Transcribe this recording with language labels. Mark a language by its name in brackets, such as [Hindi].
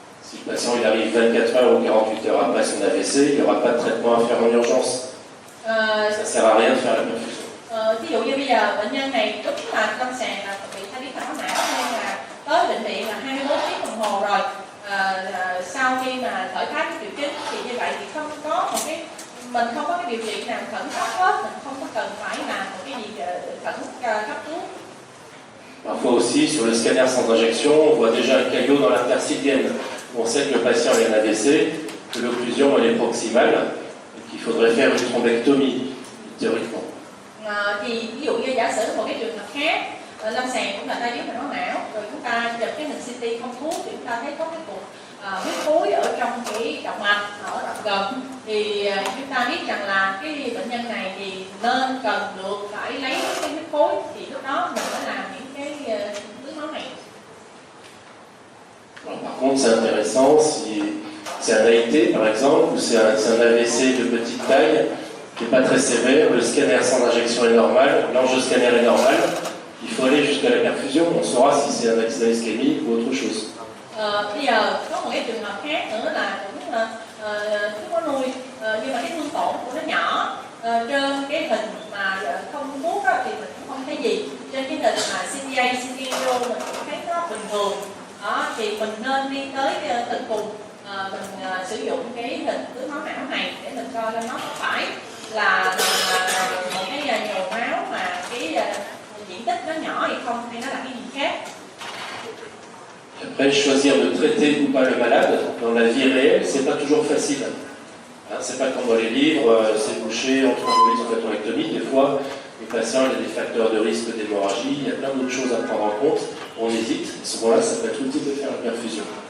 [French] Si le patient il arrive 24 heures ou 48 heures après son AVC, il n'y aura pas de traitement à faire en urgence. Ça ne sert à rien de faire la perfusion. [Vietnamese] Ví dụ như bây giờ bệnh nhân này đúng là lâm sàng là bị tai biến mạch máu não, nên là tới bệnh viện là 24 tiếng đồng hồ rồi. Sau khi mà khởi phát cái triệu chứng thì như vậy thì không có một cái, mình không có cái điều trị nào khẩn cấp hết, mình không có cần phải làm một cái gì khẩn cấp cứu. [French] Parfois aussi, sur le scanner sans injection, on voit déjà un caillot dans l'interstitienne. On sait que le patient a un AVC, que l'occlusion elle est proximale, et qu'il faudrait faire une thrombectomie, théoriquement. [Vietnamese] Thì ví dụ như giả sử một cái trường hợp khác lâm sàng cũng là tai biến mạch máu não. Rồi chúng ta chụp cái hình CT không thuốc thì chúng ta thấy có cái cục huyết khối ở trong cái động mạch, ở động gần. Thì chúng ta biết rằng là cái bệnh nhân này thì nên cần được phải lấy cái huyết khối, thì lúc đó mình phải làm những cái tưới máu này. [French] Alors, par contre, c'est intéressant si c'est un AIT par exemple, ou c'est un AVC de petite taille qui n'est pas très sévère, le scanner sans injection est normal, l'angioscanner est normal, il faut aller jusqu'à la perfusion, on saura si c'est un accident ischémique ou autre chose. [Vietnamese] Bây giờ có một cái trường hợp khác nữa là cũng không có nuôi, nhưng mà cái thương tổn của nó nhỏ. Trên cái hình mà không thuốc thì mình cũng không thấy gì. Trên cái hình mà CTA, CTO mình cũng thấy nó bình thường. Đó, thì mình nên đi tới tận cùng, mình sử dụng cái hình tưới máu não này để mình coi nó có phải là một cái nhồi máu mà cái diện tích nó nhỏ hay không, hay nó là cái gì khác. [French] Après, choisir de traiter ou pas le malade dans la vie réelle, c'est pas toujours facile. Hein, c'est pas comme dans les livres, c'est bouché, on trouve une hépatorectomie. Des fois, les patients ont des facteurs de risque d'hémorragie, il y a plein d'autres choses à prendre en compte. On hésite, à ce moment-là, ça peut être utile de faire la perfusion.